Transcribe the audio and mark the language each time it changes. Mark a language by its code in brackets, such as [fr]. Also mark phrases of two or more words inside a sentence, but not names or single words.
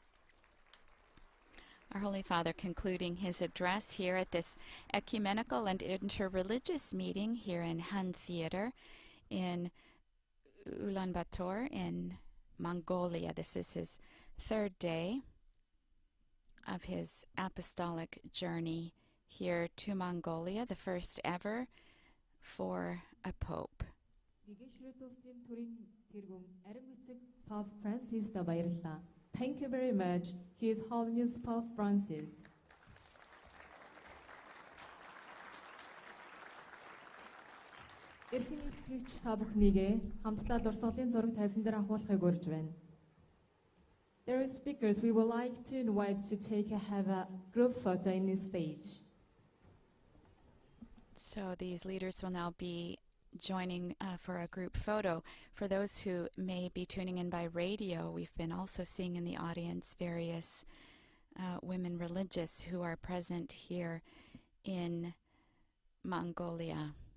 [en] Our Holy Father concluding his address here at this ecumenical and interreligious meeting here in Han Theater in Ulaanbaatar in Mongolia. This is his third day of his apostolic journey here to Mongolia, the first ever for a pope. [mn] Pope Francis та баярлалаа. [en] Thank you very much, His Holiness Pope Francis. [mn] Эрхэм итгэгч та бүхнийгээ хамтлаа дурсгалын зураг тайзан дээр ахуулахыг урьж байна. [en] There are speakers we would like to invite to have a group photo in this stage. So these leaders will now be joining for a group photo. For those who may be tuning in by radio, we've been also seeing in the audience various women religious who are present here in Mongolia.